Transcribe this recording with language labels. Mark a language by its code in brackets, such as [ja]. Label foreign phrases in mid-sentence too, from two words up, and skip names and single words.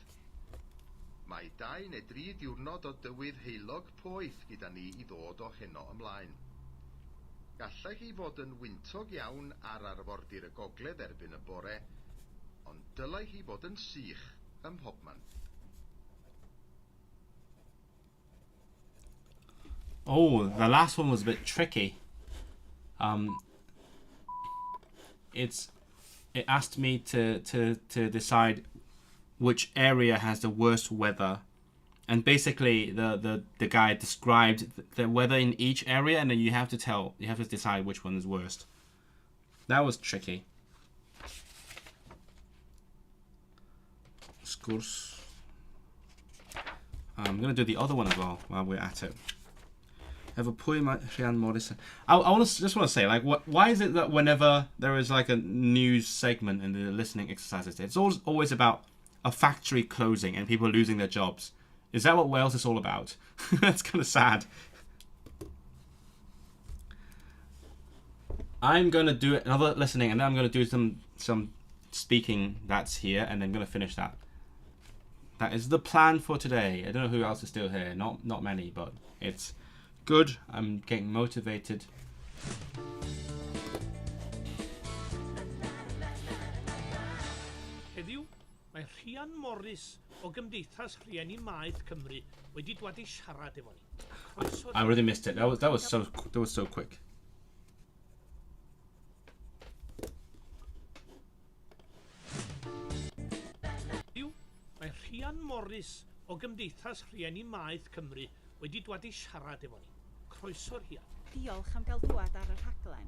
[cy] Mae 2 neu 3 diwrnod o dywydd heulog poeth gyda ni I ddod o heno ymlaen. Gallai chi fod yn wyntog iawn ar arfordir y gogledd erbyn y bore, ond dylai chi fod yn sych ym mhobman. [en] Oh, the last one was a bit tricky. It asked me to decide which area has the worst weather, and basically the guy described the weather in each area, and then you have to decide which one is worst. That was tricky. Sgwrs. I'm gonna do the other one as well while we're at it. [cy] Efo pwy mae Rhian Morris? [en] I just want to say, like, why is it that whenever there is like a news segment in the listening exercises, it's always about a factory closing and people losing their jobs? Is that what Wales is all about? That's kind of sad. I'm gonna do another listening, and then I'm gonna do some speaking that's here, and then I'm gonna finish that. That is the plan for today. I don't know who else is still here. Not many, but it's good. I'm getting motivated. [cy] Heddiw, mae Rhian Morris o Gymdeithas Rhieni Maeth Cymru wedi dwad I siarad efo ni. Croeso. [en] I really missed it. That was so quick. [cy] Heddiw, mae Rhian Morris o Gymdeithas Rhieni Maeth Cymru wedi dwad I siarad efo ni. Croeso Rhian. Diolch am gael dŵad ar yr rhaglen.